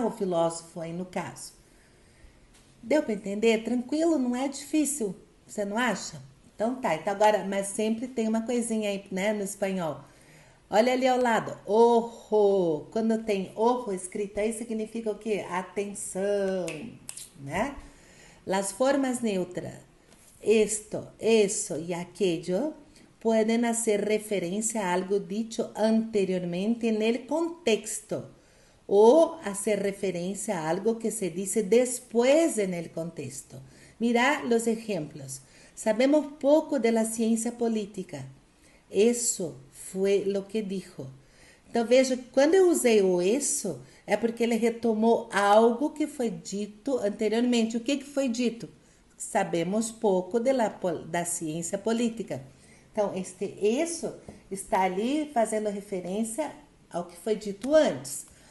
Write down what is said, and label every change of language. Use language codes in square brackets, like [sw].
[pt] O filósofo aí no caso. Deu para entender? Tranquilo, não é difícil, você não acha? Então tá, então agora, mas sempre tem uma coisinha aí, né, no espanhol. Olha ali ao lado, ojo. Quando tem ojo escrito aí, significa o quê? Atenção, né? [es] Las formas neutras, esto, eso y aquello, pueden hacer referencia a algo dicho anteriormente en el contexto o hacer referencia a algo que se dice después en el contexto. Mira los ejemplos. Sabemos poco de la ciencia política. Eso [pt] foi [es] lo que dijo. [pt] Então veja, quando eu usei o isso, é porque ele retomou algo que foi dito anteriormente. O que foi dito? Sabemos pouco da ciência política. Então, isso está ali fazendo referência ao que foi dito antes.